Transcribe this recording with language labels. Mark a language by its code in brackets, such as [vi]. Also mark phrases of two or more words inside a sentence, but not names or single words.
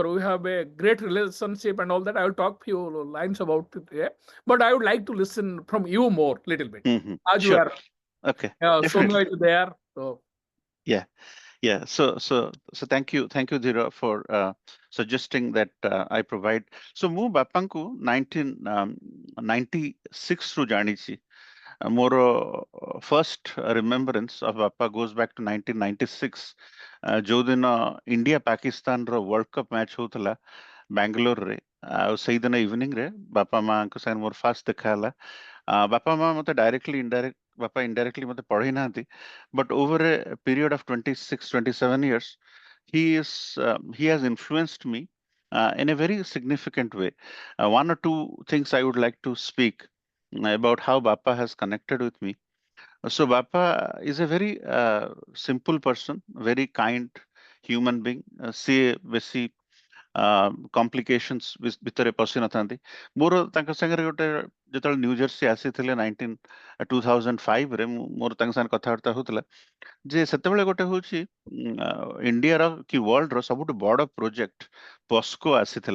[en] We have a great relationship and all that. I will talk few lines about it. Yeah. But I would like to listen from you more, little bit. mhm. As you Sure. are Okay. so Definitely. much there. So Yeah. Yeah. So thank you, Dhira, for suggesting that I provide. [or] So ମୁଁ ବାପାଙ୍କୁ 1996 ରୁ ଜାଣିଛି। [en] ମୋର first remembrance of ବାପା goes back to 1996, [or] ଯୋଉଦିନ ଇଣ୍ଡିଆ ପାକିସ୍ତାନର [en] world cup match [or] ହଉଥିଲା ବାଙ୍ଗାଲୋରରେ। ଆଉ ସେଇଦିନ ଇଭିନିଂରେ ବାପା ମାଙ୍କ ସାଙ୍ଗରେ ମୋର ଫାଷ୍ଟ ଦେଖା ହେଲା। ବାପା ମା ମତେ ଡାଇରେକ୍ଟଲି ବାପା ଇନଡାଇରେକ୍ଟଲି ମତେ ପଢେଇ ନାହାନ୍ତି, [en] but over a period of 26-27 years he has influenced me in a very significant way. One or two things I would like to speak about how Bappa has connected with me. So Bappa is a very simple person, very kind human being. See, [or] ବେଶୀ କମ୍ପ୍ଲିକେସନ୍ସ ଭିତରେ ପଶି ନଥାନ୍ତି। ମୋର ତାଙ୍କ ସାଙ୍ଗରେ ଗୋଟେ ଯେତେବେଳେ ନ୍ୟୁ ଜର୍ସି ଆସିଥିଲେ 2005 ରେ, ମୋର ତାଙ୍କ ସାଙ୍ଗରେ କଥାବାର୍ତ୍ତା ହଉଥିଲା ଯେ ସେତେବେଳେ ଗୋଟେ ହଉଛି ଇଣ୍ଡିଆର କି ୱାର୍ଲଡର ସବୁଠୁ ବଡ ପ୍ରୋଜେକ୍ଟ ପସ୍କୋ ଆସିଥିଲା।